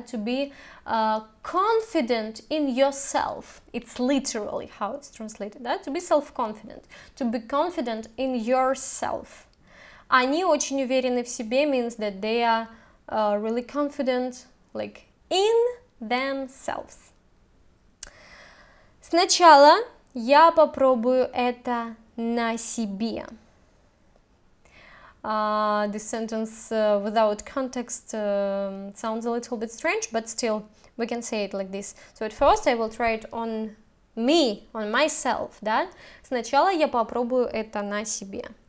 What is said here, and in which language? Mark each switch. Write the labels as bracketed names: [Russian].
[English] To be confident in yourself. It's literally how it's translated, да? To be self-confident. To be confident in yourself. [Russian] Они очень уверены в себе [English] means that they are really confident, like in themselves. [Russian] Сначала я попробую это на себе. [English] This sentence without context sounds a little bit strange, but still we can say it like this. So at first I will try it on me, on myself, да? [Russian] Сначала я попробую это на себе.